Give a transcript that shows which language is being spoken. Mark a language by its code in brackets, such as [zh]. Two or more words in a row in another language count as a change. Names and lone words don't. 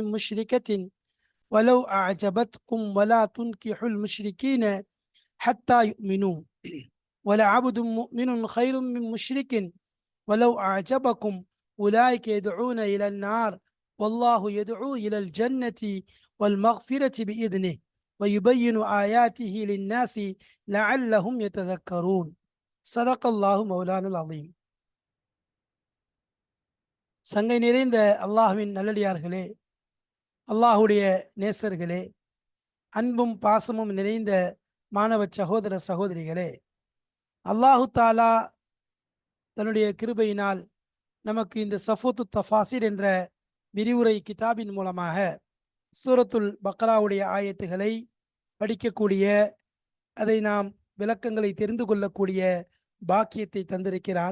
[ar] مشركة ولو أعجبتكم، ولا تنكحوا المشركين حتى يؤمنوا، ولعبد مؤمن خير من مشرك ولو أعجبكم، أولئك يدعون إلى النار والله يدعو إلى الجنة والمغفرة بإذنه ويبين آياته للناس لعلهم يتذكرون. صدق الله مولانا العظيم. [ta] சங்கை நிறைந்த அல்லாஹ்வின் நல்லடியார்களே, அல்லாஹுடைய நேசர்களே, அன்பும் பாசமும் நிறைந்த மாணவ சகோதர சகோதரிகளே, [ar] الله تعالى [ta] தன்னுடைய கிருபையினால் நமக்கு இந்த சஃபூத்து தஃபாசிர் என்ற விரிவுரை கிதாபின் மூலமாக சூரத்துல் பக்ராவுடைய ஆயத்துகளை படிக்கக்கூடிய, அதை நாம் விளக்கங்களை தெரிந்து கொள்ளக்கூடிய பாக்கியத்தை தந்திருக்கிறான்.